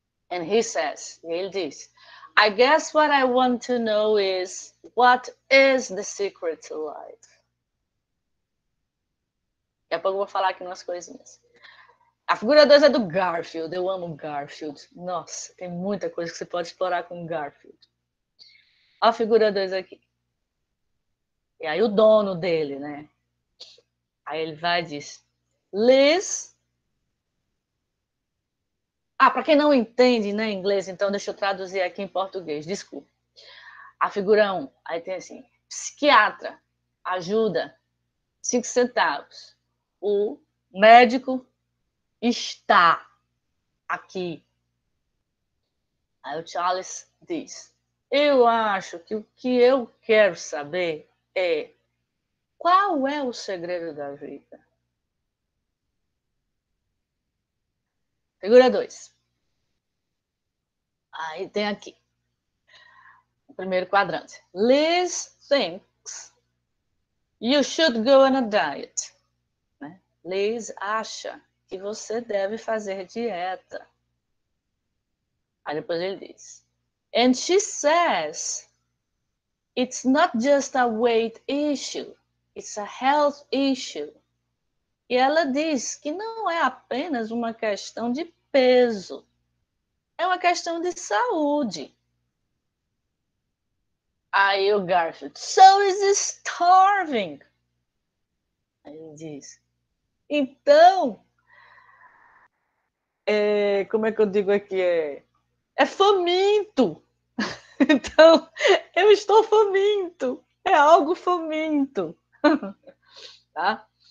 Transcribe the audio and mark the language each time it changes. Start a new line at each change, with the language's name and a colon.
English: And he says,
Portuguese: ele diz,
English: I guess what I want to know is, what is the secret to life?
Portuguese: Daqui a pouco eu vou falar aqui umas coisinhas. A figura 2 é do Garfield, eu amo Garfield. Nossa, tem muita coisa que você pode explorar com Garfield. Olha a figura 2 aqui. E aí o dono dele, né? Aí ele vai e diz, Liz... para quem não entende, né, inglês, então deixa eu traduzir aqui em português, desculpa. A figura 1, aí tem assim, psiquiatra, ajuda, 5 centavos. O médico está aqui. Aí o Charles diz, eu acho que o que eu quero saber é qual é o segredo da vida? Figura 2. Aí tem aqui, o primeiro quadrante.
English: Liz thinks you should go on a diet.
Portuguese: Né? Liz acha que você deve fazer dieta. Aí depois ele diz,
English: and she says it's not just a weight issue, it's a health issue.
Portuguese: E ela diz que não é apenas uma questão de peso, é uma questão de saúde. Aí o
English: Garfield, so is starving.
Portuguese: Aí ele diz, então, como é que eu digo aqui? É faminto. Então, eu estou faminto. É algo faminto. Tá?